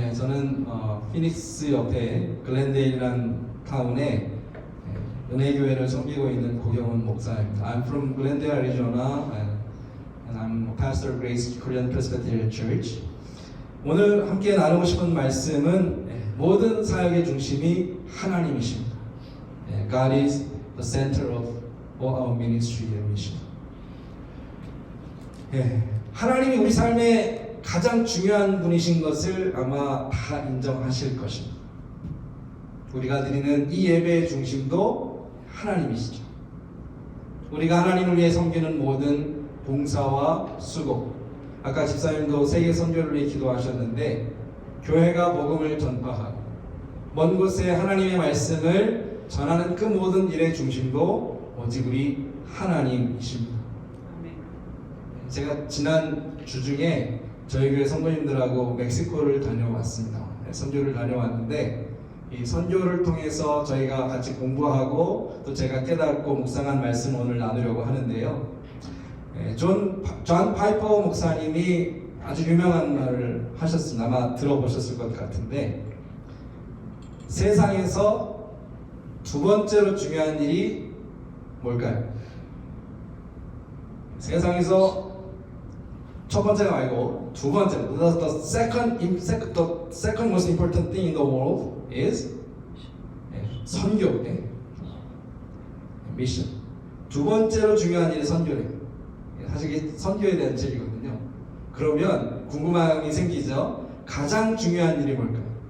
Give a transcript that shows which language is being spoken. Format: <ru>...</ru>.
<ko>저는 피닉스 옆에 글렌데일이라는 타운에 은혜교회를 섬기고 있는 고경훈 목사입니다.</ko> <en>I'm from Glendale, Arizona, and I'm a pastor of Grace Korean Presbyterian Church.</en> <ko>오늘 함께 나누고 싶은 말씀은 모든 사역의 중심이 하나님이십니다.</ko> <en>God is the center of all our ministry and mission.</en> <ko>하나님이 우리 삶의 가장 중요한 분이신 것을 아마 다 인정하실 것입니다. 우리가 드리는 이 예배의 중심도 하나님이시죠. 우리가 하나님을 위해 섬기는 모든 봉사와 수고, 아까 집사님도 세계 선교를 위해 기도하셨는데 교회가 복음을 전파하고 먼 곳에 하나님의 말씀을 전하는 그 모든 일의 중심도 오직 우리 하나님이십니다. 제가 지난 주중에 저희 교회 성도님들하고 멕시코를 다녀왔습니다. 선교를 다녀왔는데 이 선교를 통해서 저희가 같이 공부하고 또 제가 깨닫고 묵상한 말씀 오늘 나누려고 하는데요. 존 파이퍼 목사님이 아주 유명한 말을 하셨습니다. 아마 들어보셨을 것 같은데 세상에서 두 번째로 중요한 일이 뭘까요? 세상에서 첫 번째가 말고 두 번째,</ko> <en>the second most important thing in the world is</en> <ko>선교, 미션. 두 번째로 중요한 일이 선교래요. 사실 이게 선교에 대한 책이거든요. 그러면 궁금함이 생기죠. 가장 중요한 일이 뭘까요?</ko>